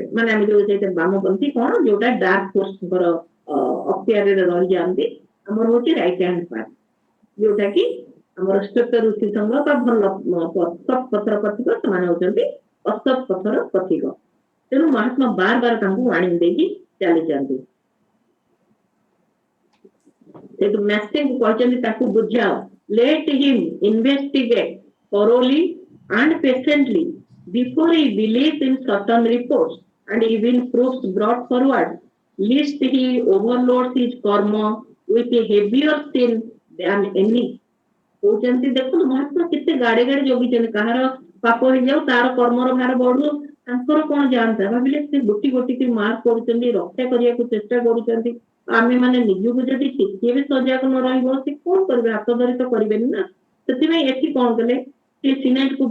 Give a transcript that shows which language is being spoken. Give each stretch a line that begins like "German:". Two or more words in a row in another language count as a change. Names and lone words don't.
Odia: ମାନେ ଆମେ ଯୋଉ ବାମପନ୍ଥୀ କଣ, ଯୋଉଟା ଡାର୍କ ଫୋର୍ସଙ୍କର ଅକ୍ତିଆରରେ ରହିଯାଆନ୍ତି, ଆମର ହଉଛି
English: right hand part,
Odia: ଯୋଉଟା କି ଆମର ଶ୍ଵେତ ଋଷି ସଂଘ ବା ଭଲ ସତ୍ ପଥର ପଥିକ, ସେମାନେ ହଉଛନ୍ତି ଅସତ୍ ପଥର ପଥିକ। ତେଣୁ ମହାତ୍ମା ବାର ବାର ତାଙ୍କୁ ୱାର୍ଣ୍ଣିଂ ଦେଇକି ଚାଲିଛନ୍ତି। ସେଠୁ ମ୍ୟାକ୍ସିଙ୍କୁ କହିଛନ୍ତି ତାକୁ ବୁଝାଅ,
English: let him investigate thoroughly and patiently before he believes in certain reports and even proofs brought forward, lest he overloads his karma with a heavier sin than any.
Odia: କହୁଛନ୍ତି ଦେଖନ୍ତୁ ମହାତ୍ମା କେତେ ଗାଡେ ଗାଡେ ଜଗିଛନ୍ତି କାହାର ପାପ ହେଇଯାଉ ତାର କର୍ମର ଭାର ବଢୁ ତାଙ୍କର କଣ ଯାଆନ୍ତା ଭାବିଲେ ସେ ଗୋଟି ଗୋଟିକି ମାର୍କ କରୁଛନ୍ତି ରକ୍ଷା କରିବାକୁ ଚେଷ୍ଟା କରୁଛନ୍ତି ଆମେ ମାନେ ନିଜକୁ ଯଦି ଟିକିଏ ବି ସଜାଗ ନ ରହିବ ସେ କଣ କରିବେ ହାତ ଧରି ତ କରିବେନି ନା ସେଥିପାଇଁ ଏଠି କଣ କଲେ ସେ ସିନେଟ କୁ